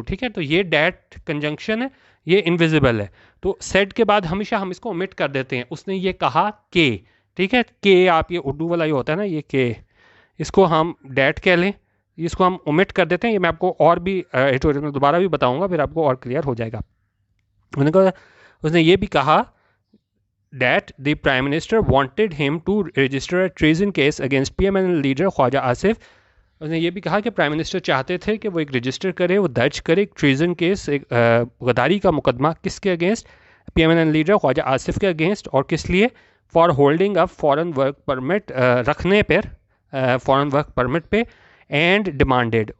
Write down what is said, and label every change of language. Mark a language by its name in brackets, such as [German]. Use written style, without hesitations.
[Urdu] ٹھیک ہے, تو یہ دیٹ کنجنکشن ہے, یہ انویزیبل ہے. تو سیڈ کے بعد ہمیشہ ہم اس کو omit کر دیتے ہیں. اس نے یہ کہا کہ, ٹھیک ہے, کہ آپ یہ اردو والا یہ ہوتا ہے نا یہ کہ, اس کو ہم دیٹ کہہ لیں, اس کو ہم omit کر دیتے ہیں. یہ میں آپ کو اور بھی ایڈیٹوریل میں دوبارہ بھی بتاؤں گا, پھر آپ کو اور کلیئر ہو جائے گا. اس نے یہ بھی کہا [English] that the Prime Minister wanted him to register a treason case against PMNL leader Khawaja Asif. [Urdu] اس نے یہ بھی کہا کہ پرائم منسٹر چاہتے تھے کہ وہ ایک رجسٹر کرے, وہ درج کرے ایک ٹریزن کیس, ایک غداری کا مقدمہ. کس کے اگینسٹ؟ PMNL لیڈر خواجہ آصف کے اگینسٹ. اور کس لیے؟ [English] for holding up foreign work permit, [Urdu] رکھنے پر فارن ورک پرمٹ پہ, [English] And demanded.